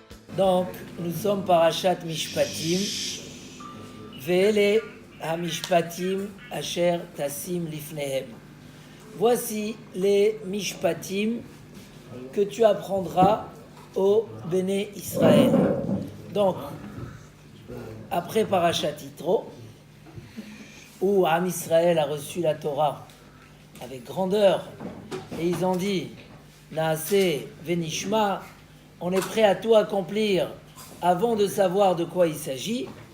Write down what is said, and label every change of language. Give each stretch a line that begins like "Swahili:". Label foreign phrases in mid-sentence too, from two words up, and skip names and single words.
French: Donc, nous sommes parashat Mishpatim.
Hebrew: ואלה המשפטים אשר תשים לפניהם.
French: Voici les Mishpatim que tu apprendras au Béné Israël. Donc, après parashat Yitro, où Am Israël a reçu la Torah avec grandeur, et ils ont dit
Hebrew: נעשה ונשמע,
French: on est prêt à tout accomplir avant de savoir de quoi il s'agit.